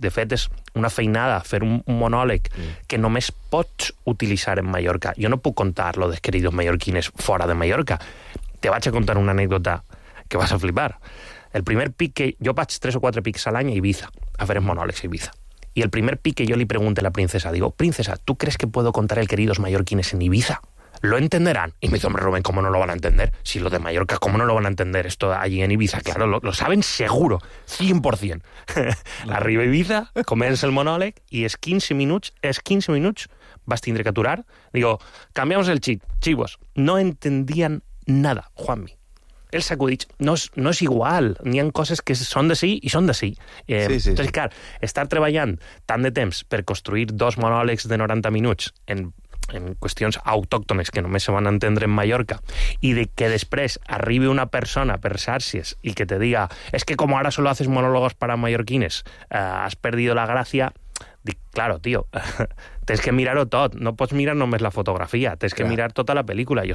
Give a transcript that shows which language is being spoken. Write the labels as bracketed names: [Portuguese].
[Catalan] De fet, és una feinada fer un monòleg que només pots utilitzar en Mallorca. Jo no puc contar lo dels queridos mallorquines fora de Mallorca. Te vaig a contar una anècdota que vas a flipar. El primer pic que... Jo vaig 3 o 4 pics a l'any a Ibiza, a fer els monòlegs a Ibiza. I el primer pic que jo li pregunto a la princesa, [Spanish] digo, princesa, ¿tú crees que puedo contar el Queridos Mallorquines en Ibiza? ¿Lo entenderán? Y me dice, hombre, Rubén, ¿cómo no lo van a entender? Si lo de Mallorca, ¿cómo no lo van a entender esto allí en Ibiza? Claro, lo saben seguro, 100%. [Catalan] Arriba Ibiza, comença el monòleg i és 15 minuts, és 15 minuts, vas tindre que aturar. [Spanish] Digo, cambiamos el chip, chivos. No entendían nada, Juanmi. [Catalan] El sacudit, no és igual, n'hi ha coses que són de sí i són de sí. Sí. Clar, estar treballant tant de temps per construir dos monòlegs de 90 minuts en qüestions autòctones que només se van entendre en Mallorca, i de que després arribi una persona per xarxes i que te diga, [Spanish] es que como ahora solo haces monólogos para mallorquines, has perdido la gracia, [Catalan] dic, claro, tío, tens que mirar-ho tot, no pots mirar només la fotografia, tens que mirar tota la pel·lícula.